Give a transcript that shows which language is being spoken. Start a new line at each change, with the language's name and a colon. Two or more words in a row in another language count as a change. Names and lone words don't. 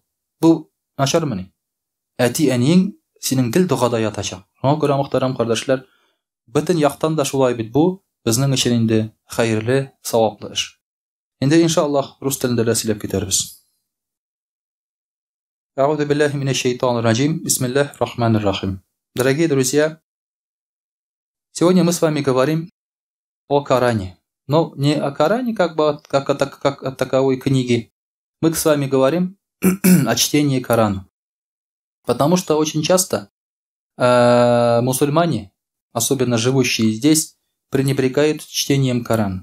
Tatar: Бу начармыни? Әти-әниең синең гел дугада ятачак. Шуңа күрә, мөхтәрәм кардәшләр, бөтен яктан да шулай бит бу безнең өчен инде хәерле, саваплы эш. Инде иншаллаһ рус телендә дә сөйләп китәрбез.
Arabic: أعوذ بالله من الشيطان الرجيم. بسم الله الرحمن الرحيم.
Russian: Дорогие друзья, сегодня мы с вами говорим о Коране. Но не о Коране как о таковой книге. Мы с вами говорим о чтении Корана. Потому что очень часто мусульмане, особенно живущие здесь, пренебрегают чтением Корана.